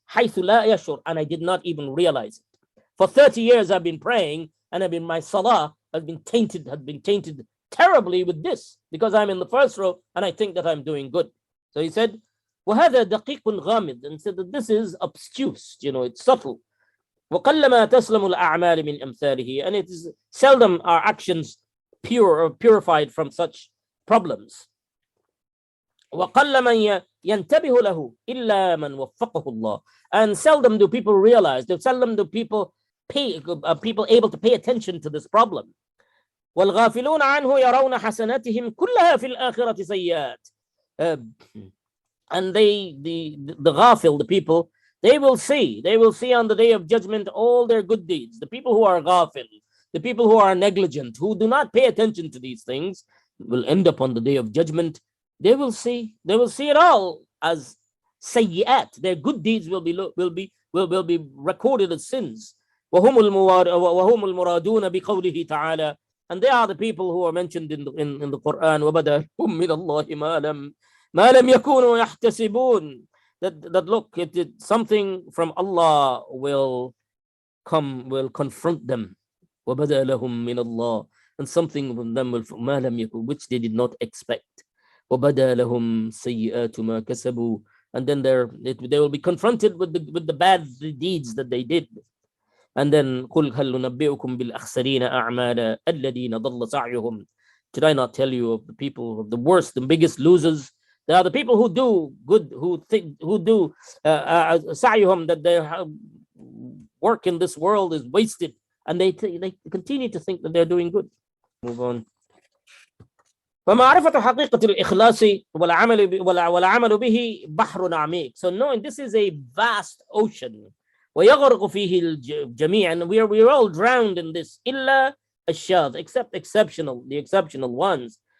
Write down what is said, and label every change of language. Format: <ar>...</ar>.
<ar>حيث لا يشعر,</ar> <en>and I did not even realize it. For 30 years I've been praying, and my salah had been tainted terribly with this, because I'm in the first row and I think that I'm doing good. So he said,</en> <ar>وهذا دقيق غامض,</ar> <en>and said that this is obtuse, it's subtle.</en> <ar>وقلما تسلم الأعمال من أمثاله,</ar> <en>and it is seldom our actions pure or purified from such problems.</en> <ar>وقل من ينتبه له إلا من وفقه الله.</ar> <en>And seldom do people realize, seldom do people people able to pay attention to this problem.</en> <ar>والغافلون عنه يرون حسناتهم كلها في الآخرة سيئات.</ar> <en>And the ghafil, the people, they will see on the day of judgment all their good deeds. The people who are ghafil, the people who are negligent, who do not pay attention to these things, will end up on the day of judgment. They will see it all as sayyi'at. Their good deeds will be recorded as sins.</en> <ar>وهم المرادون بقوله تعالى.</ar> <en>And they are the people who are mentioned in the Quran.</en> <ar>وبدأ من الله ما لم يكونوا يحتسبون.</ar> <en>That look, something from Allah will confront them.</en> <ar>وبدأ لهم من الله.</ar> <en>And something from them will</en> <ar>ما لم يكن,</ar> <en>which they did not expect.</en> <ar>وبدأ لهم سيئات ما كسبوا.</ar> <en>And then they will be confronted with the bad deeds that they did. And then</en> <ar>قل هل ننبئكم بالأخسرين أعمالا الذين ضل سعيهم.</ar> <en>Did I not tell you of the people of the worst and biggest losers? They are the people who do good, who do سعيهم, that their work in this world is wasted, and they continue to think that they're doing good. Move on.</en> <ar>فمعرفة حقيقة الإخلاص والعمل به بحر عميق.</ar> <en>So knowing this is a vast ocean.</en> <ar>ويغرق فيه الجميع,</ar> <en>and we're all drowned in this.</en> <ar>إلا الشاذ, except the exceptional ones.</ar>